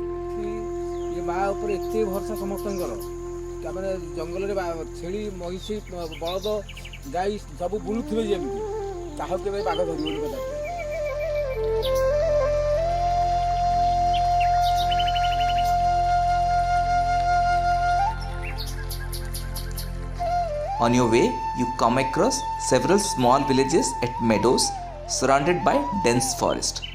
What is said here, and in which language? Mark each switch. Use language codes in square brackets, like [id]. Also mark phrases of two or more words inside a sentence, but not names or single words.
[or] ଇଏ ମା ଉପରେ ଏତେ ଭରସା ସମସ୍ତଙ୍କର, ତାମାନେ ଜଙ୍ଗଲରେ ଛେଳି ମଇଁଷି ବଳଦ ଗାଈ ସବୁ ବୁଲୁଥିବେ ଯେମିତି ତାହାକୁ କେବେ ବାଘ ଧରିବନି କଥା। [en] On your way, you come across several small villages at meadows surrounded by dense forest.